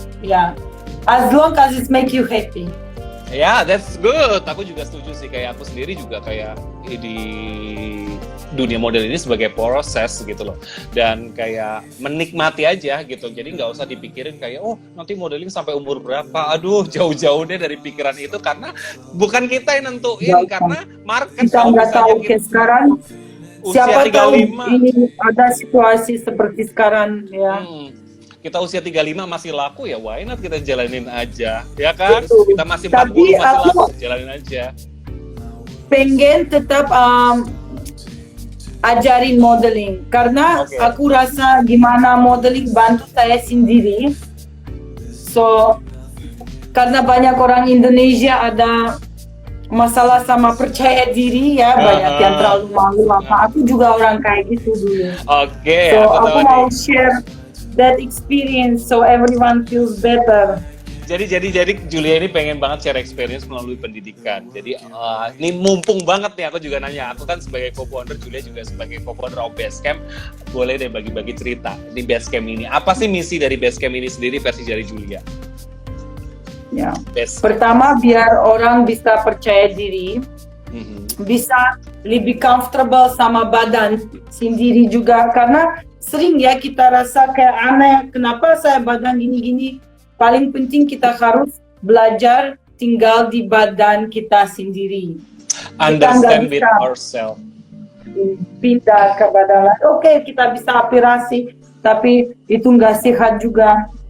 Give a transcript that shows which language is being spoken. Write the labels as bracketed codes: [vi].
[en] Ya, as long as it make you happy. [id] Ya, [en] that's good. [id] Aku juga setuju sih. Kayak aku sendiri juga kayak di dunia model ini sebagai proses gitu loh. Dan kayak menikmati aja gitu. Jadi nggak usah dipikirin kayak, oh nanti modeling sampai umur berapa. Aduh, jauh-jauh deh dari pikiran itu. Karena bukan kita yang nentuin. Karena market. Kita nggak tahu sekarang. Siapa tahu ini ada situasi seperti sekarang ya. Kita usia 35 masih laku ya, [en] why not [id] kita jalanin aja, ya kan? Betul. Kita masih 40 masih laku, jalanin aja. Pengen tetap ajarin modeling, karena aku rasa gimana modeling bantu saya sendiri. So, karena banyak orang Indonesia ada masalah sama percaya diri ya, banyak yang terlalu malu apa. Aku juga orang kayak gitu dulu. [en] So, [id] aku mau [en] share that experience so everyone feels better. [id] Jadi Julia ini pengen banget share experience melalui pendidikan. Jadi ini mumpung banget nih, aku juga nanya. Aku kan sebagai co-founder, Julia juga sebagai co-founder of Basecamp. Boleh deh bagi-bagi cerita di Basecamp ini. Apa sih misi dari Basecamp ini sendiri versi dari Julia? Ya. Pertama, biar orang bisa percaya diri, bisa lebih comfortable sama badan sendiri juga. Karena sering ya kita rasa kayak aneh, kenapa saya badan gini-gini. Paling penting kita harus belajar tinggal di badan kita sendiri. [en] Understand with ourselves. [id] Pindah ke badan lain. Oke, kita bisa operasi, tapi itu nggak sehat juga.